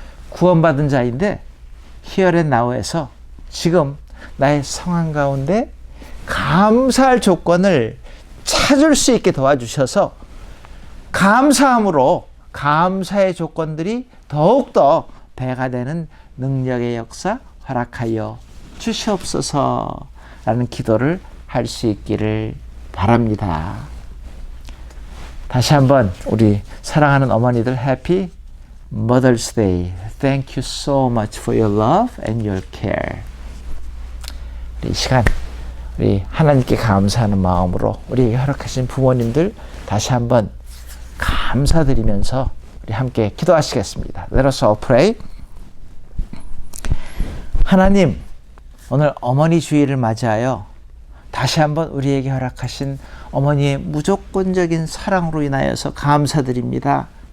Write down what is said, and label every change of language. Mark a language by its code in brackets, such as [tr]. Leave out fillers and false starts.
[ko] 구원받은 자인데 [en] Here and Now [ko] 에서 지금 나의 상황 가운데 감사할 조건을 찾을 수 있게 도와주셔서 감사함으로 감사의 조건들이 더욱더 배가 되는 능력의 역사 허락하여 주시옵소서 라는 기도를 할 수 있기를 바랍니다. 다시 한번 우리 사랑하는 어머니들 [en] Happy Mother's Day. Thank you so much for your love and your care. [ko] 이 시간 우리 하나님께 감사하는 마음으로 우리에게 허락하신 부모님들 다시 한번 감사드리면서 우리 함께 기도하시겠습니다. [en] Let us all pray. [ko] 하나님, 오늘 어머니 주일을 맞이하여 다시 한번 우리에게 허락하신 어머니의 무조건적인 사랑으로 인하여서 감사드립니다.